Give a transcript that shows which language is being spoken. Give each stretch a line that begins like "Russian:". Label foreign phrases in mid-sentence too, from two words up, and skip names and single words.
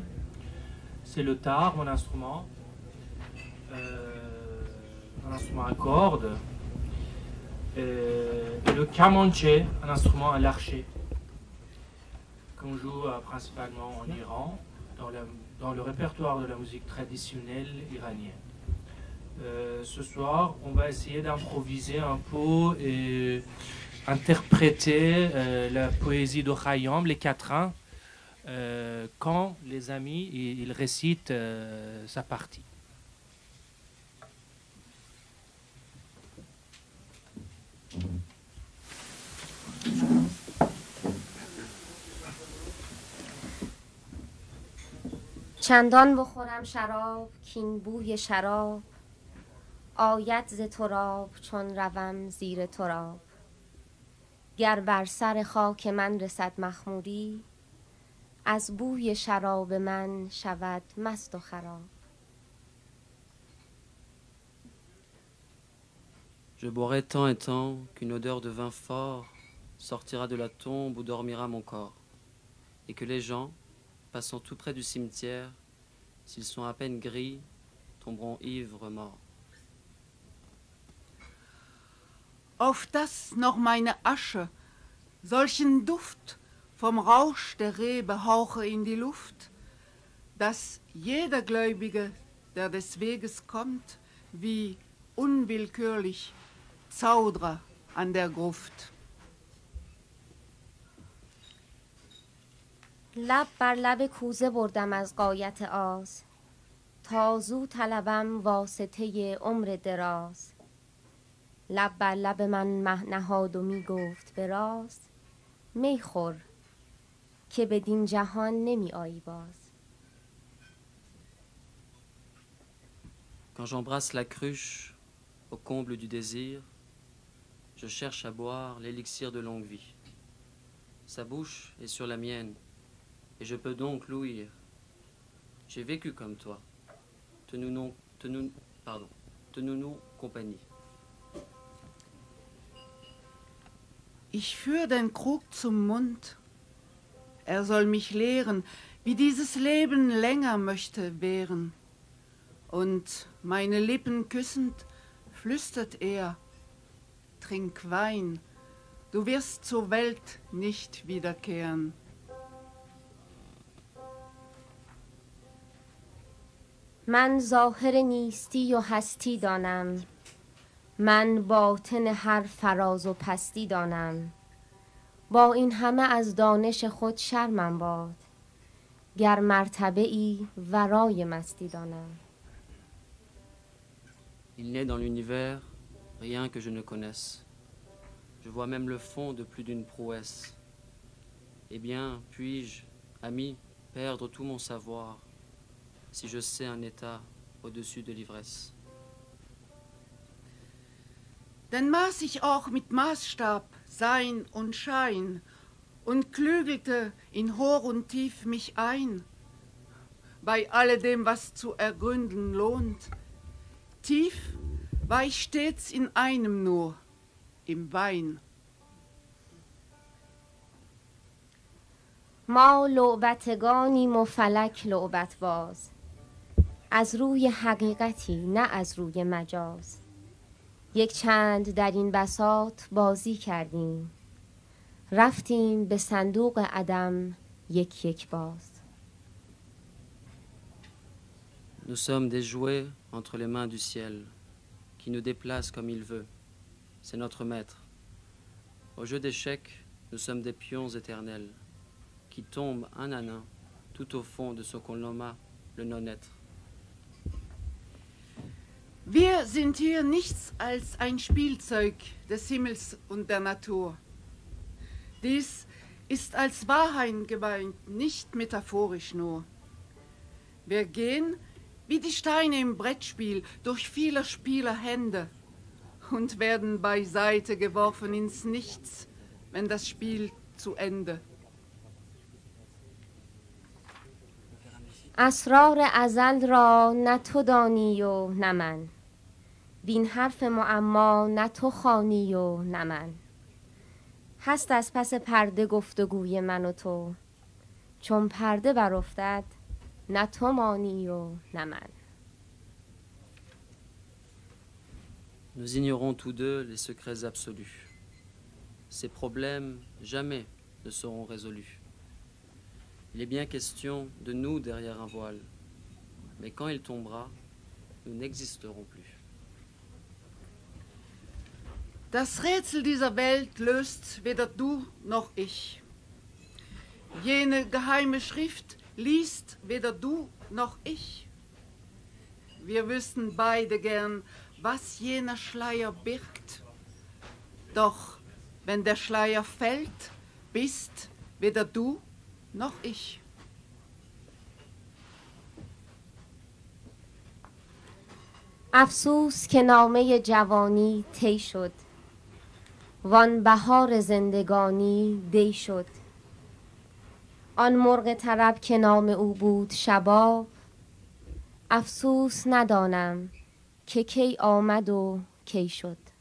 French: C'est le tar, mon instrument, un instrument à cordes, et le kamanché, un instrument à l'archet, qu'on joue principalement en Iran, dans le répertoire de la musique traditionnelle iranienne. Ce soir, on va essayer d'improviser un peu et interpréter la poésie de Khayyam, les quatrains, quand les amis ils récitent sa partie.
Persian: چندان بخورم شراب کین بوی شراب آید ز تراب چون روم زیر تراب گر بر سر خاک من رسد مخموری از بوی شراب من شود مست و خراب.
French: Je boirai tant et tant qu'une odeur de vin fort sortira de la tombe où dormira mon corps, et que les gens, passant tout près du cimetière, s'ils sont à peine gris, tomberont ivres morts.
German: Auf das noch meine Asche solchen Duft vom Rausch der Rebe hauche in die Luft, dass jeder Gläubige, der des Weges kommt, wie unwillkürlich Zauderer an der Gruft.
Persian: لب بر لب کوزه بردم از غایت آز تا زو طلبم واسطه عمر دراز لب بر لب من مه نهاد و می گفت به راز می خور که بدین جهان نمی آیی باز.
French: Quand j'embrasse la cruche au comble du désir, je cherche à boire l'élixir de longue vie. Sa bouche est sur la mienne, et je peux donc l'ouïr. J'ai vécu comme toi. Tenons-nous compagnie.
German: Ich führ den Krug zum Mund. Er soll mich lehren, wie dieses Leben länger möchte währen. Und meine Lippen küssend, flüstert er, trink Wein, du wirst zur Welt nicht wiederkehren.
Persian: من ظاهر نیستی و هستی دانم من باطن هر فراز و پستی دانم با این همه از دانش خود شرمم باد گر مرتبه ای ورای مستی دانم.
French: Il n'est dans l'univers rien que je ne connaisse. Je vois même le fond de plus d'une prouesse. Eh bien, puis-je, ami, perdre tout mon savoir si je sais un état au-dessus de l'ivresse?
German: Denn maß ich auch mit Maßstab Sein und Schein und klügelte in Hoch und Tief mich ein, bei alledem, was zu ergründen lohnt. Tief war ich stets in einem nur, im Wein.
Persian: ما لعبتگانیم و فلک لعبت باز از روی حقیقتی نه از روی مجاز یک چند در این بساط بازی کردیم رفتیم به صندوق عدم یک یک باز.
French: Nous sommes des jouets entre les mains du ciel, qui nous déplace comme il veut. C'est notre maître. Au jeu d'échecs, nous sommes des pions éternels, qui tombent un à un, tout au fond de ce qu'on nomma le non-être.
German: Wir sind hier nichts als ein Spielzeug des Himmels und der Natur. Dies ist als Wahrheit gemeint, nicht metaphorisch nur. Wir gehen wie die Steine im Brettspiel durch vieler Spieler Hände und werden beiseite geworfen ins Nichts, wenn das Spiel zu Ende.
Persian: اسرار ازل را نه تو دانی و نه من بین حرف معما نه تو خوانی و نه من هست از پس پرده گفتگوی من و تو چون پرده برافتد نه تو مانی و نه من.
French: Nous ignorons tous deux les secrets absolus. Ces problèmes jamais ne seront résolus. Il est bien question de nous derrière un voile, mais quand il tombera, nous n'existerons plus.
German: Das Rätsel dieser Welt löst weder du noch ich. Jene geheime Schrift liest weder du noch ich. Wir wüssten beide gern, was jener Schleier birgt. Doch wenn der Schleier fällt, bist weder du noch ich.
Persian: افسوس که نامه جوانی طی شد وان بهار زندگانی دی شد آن مرغ طرب که نام او بود شباب افسوس ندانم که کی آمد و کی شد.